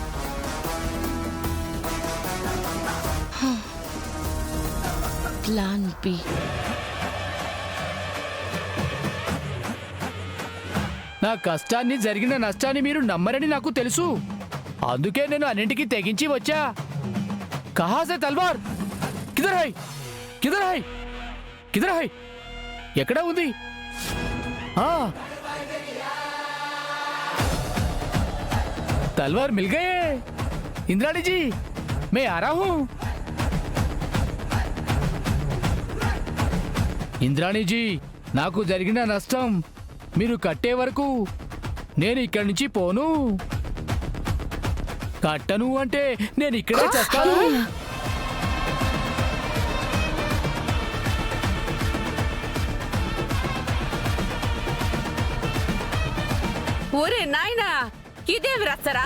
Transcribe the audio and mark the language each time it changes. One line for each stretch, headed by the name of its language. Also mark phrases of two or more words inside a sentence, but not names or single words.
English: Plan B.
Telugu: నా కష్టాన్ని, జరిగిన నష్టాన్ని మీరు నమ్మరని నాకు తెలుసు. అందుకే నేను అన్నింటికి తెగించి వచ్చా.
Hindi: कहाँ से तलवार? किधर है? किधर है? किधर है?
Telugu: ఎక్కడ ఉంది?
Hindi: तलवार मिल गए इंद्राणी जी, मैं आ रहा हूं.
Telugu: ఇంద్రాణిజీ, నాకు జరిగిన నష్టం మీరు కట్టే వరకు నేను ఇక్కడి నుంచి పోను. కట్టను అంటే నేను ఇక్కడే చేస్తాను. ఒరే నాయనా, ఇదేమి రచ్చరా?